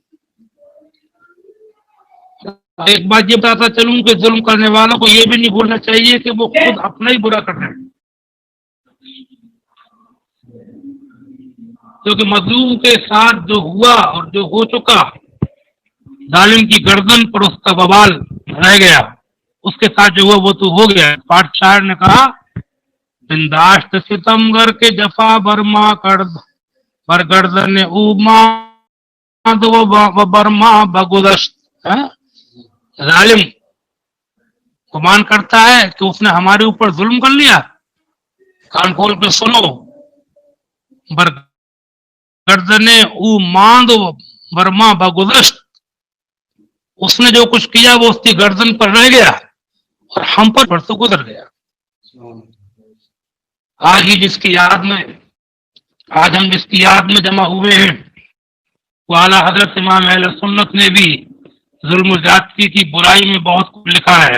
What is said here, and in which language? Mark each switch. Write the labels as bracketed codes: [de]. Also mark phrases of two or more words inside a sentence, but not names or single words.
[ur] ایک بات یہ بتاتا چلوں کہ ظلم کرنے والوں کو یہ بھی نہیں بھولنا چاہیے کہ وہ خود اپنا ہی برا کر رہے ہیں، کیونکہ مظلوم کے ساتھ جو ہوا اور جو ہو چکا، ظالم کی گردن پر اس کا وبال رہ گیا، اس کے ساتھ جو ہوا وہ تو ہو گیا۔ پاٹ شاعر نے کہا [fa] بنداشت ستمگر کے جفا برما کرد برگردن او ماند و برما بگذشت۔ [ur] ظالم گمان کرتا ہے کہ اس نے ہمارے اوپر ظلم کر لیا، کان کھول کے سنو، [fa] برگردن او ماند و برما بگذشت، [ur] اس نے جو کچھ کیا وہ اس کی گردن پر رہ گیا اور ہم پر برسوں گزر گیا۔ آج ہم جس کی یاد میں جمع ہوئے ہیں وہ اعلیٰ حضرت امام اہل سنت نے بھی ظلم و زیادتی کی برائی میں بہت کچھ لکھا ہے۔